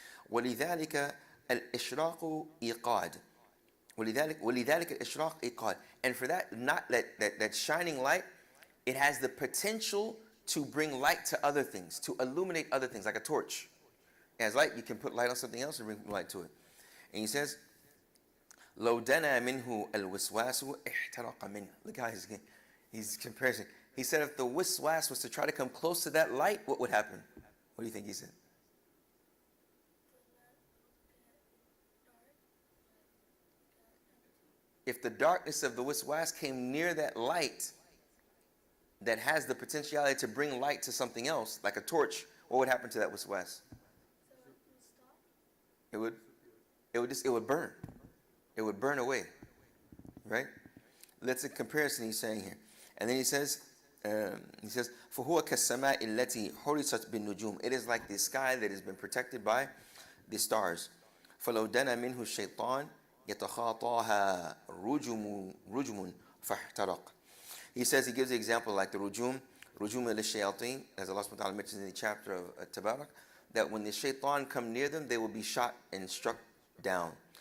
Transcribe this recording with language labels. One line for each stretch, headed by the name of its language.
Arabic: وَلِذَلِكَ الْإِشْرَاقُ إِيقَادٌ. وَلِذَلِكَ الْإِشْرَاقُ إِيقَادٌ.
English: And for that shining light, it has the potential to bring light to other things, to illuminate other things, like a torch. It has light, you can put light on something else and bring light to it. And he says,
Arabic: لو دنا منه الوسواس احترق منه.
English: Look how he's comparing. He said if the wiswas was to try to come close to that light, what would happen? What do you think he said? If the darkness of the wiswas came near that light that has the potentiality to bring light to something else, like a torch, what would happen to that wiswas? It would burn. It would burn away. Right? That's a comparison he's saying here. And then he says,
Arabic: فَهُوَ كَالسَّمَاءِ الَّتِي حُرِسَتْ بِالنُّجُومِ.
English: It is like the sky that has been protected by the stars.
Arabic: فَلَوْ دَنَا مِنْهُ الشَّيْطَانِ يَتَخَاطَاهَا رُجُمٌ فَاحْتَرَقَ.
English: He says, he gives the example like the rujum al-shayateen, as Allah subhanahu wa ta'ala mentions in the chapter of Tabarak, that when the shaitan come near them, they will be shot and struck down.